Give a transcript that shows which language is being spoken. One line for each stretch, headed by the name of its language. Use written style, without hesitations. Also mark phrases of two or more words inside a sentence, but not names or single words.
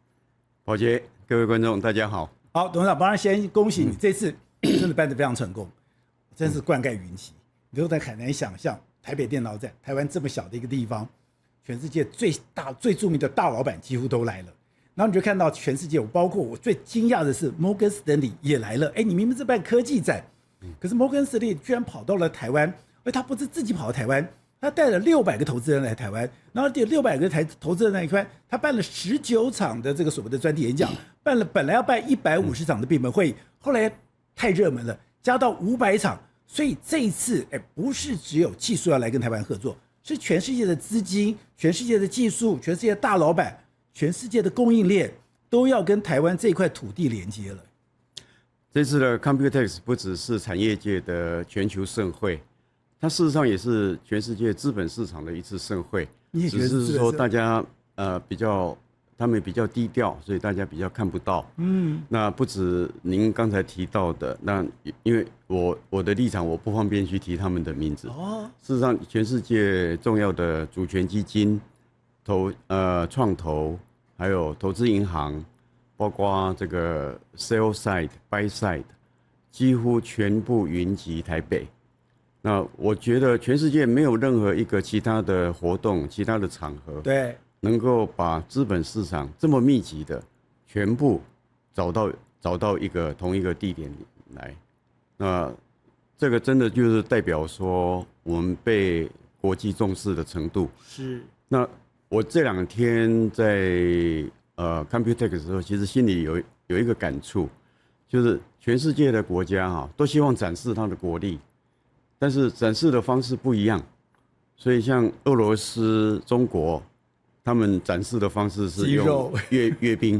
Chinese: 寶傑，各位觀眾大家好。好，董事長，當然先恭喜你這次真的辦得非常成功，真是冠蓋雲旗。你都在很難想象台北電腦展，台灣這麼小的一個地方，全世界最大最著名的大老闆幾乎都來了。然後你就看到全世界，包括我最驚訝的是摩根士丹利也來了。哎，你明明是辦科技展，可是摩根士丹利居然跑到了台灣，而他不是自己跑到台灣，他帶了600個投資人來台灣，然後這600個投資人來台灣，他辦了19場的這個所謂的專題演講，本來要辦150場的閉門會議，後來太熱門了，加到500場，所以這一次不是只有技術要來跟台灣合作，是全世界的資金、全世界的技術、全世界的大老闆。全世界的供應鏈都要跟台灣這塊土地連接了。這次的 Computex 不只是產業界的全球盛會，它事實上也是全世界資本市場的一次盛會。只是說大家他們比較低調，所以大家比較看不到。那不止您剛才提到的，那因為我的立场，我不方便去提他們的名字。事實上，全世界重要的主權基金、創投，還有投資銀行，包括這個
English: sell side、 buy side，
Chinese: 幾乎全部雲集台北。那我覺得全世界沒有任何一個其他的活動、其他的場合，對，能夠把資本市場這麼密集的全部找到同一個地點來。那這個真的就是代表說我們被國際重視的程度。是。那我這2天在Computex 的時候，其實心裡有一個感觸，就是全世界的國家都希望展示它的國力。但是展示的方式不一樣，所以像俄羅斯、中國，他們展示的方式是用閱兵。